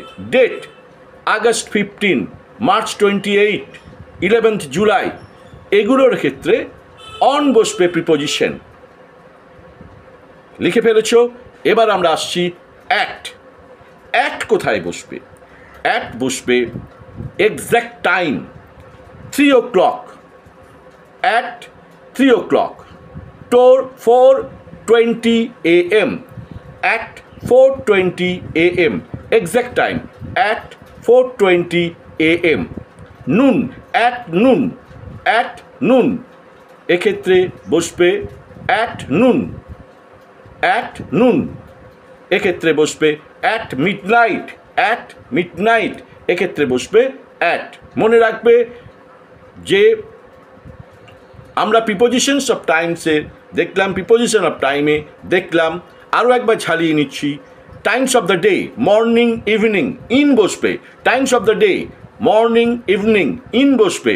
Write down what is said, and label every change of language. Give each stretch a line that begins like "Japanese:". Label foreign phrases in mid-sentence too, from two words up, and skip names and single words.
English: date August 15, March 28, 11th July,
Bangla: এগুলোর ক্ষেত্রে
English: অন বসবে প্রিপোজিশন।
Bangla: লিখে ফেলেছ? এবার আমরা আসছি অ্যাট। অ্যাট কোথায় বসবে? অ্যাট বসবে
English: exact time, 3 o'clock, at 3 o'clock, 4:20 AM, at 4:20 AM, exact time at 4:20 AM. নুন, at noon, at noon,
Bangla: এক্ষেত্রে বসবে
English: at noon, at noon,
Bangla: এক্ষেত্রে বসবে
English: at midnight, at midnight,
Bangla: এক্ষেত্রে বসবে at। মনে রাখবে যে আমরা
English: prepositions of times
Bangla: দেখলাম,
English: preposition of time
Bangla: দেখলাম, আরও একবার ঝালিয়ে নিচ্ছি।
English: times of the day, morning evening, in বসবে। times of the day, morning evening, in বসবে।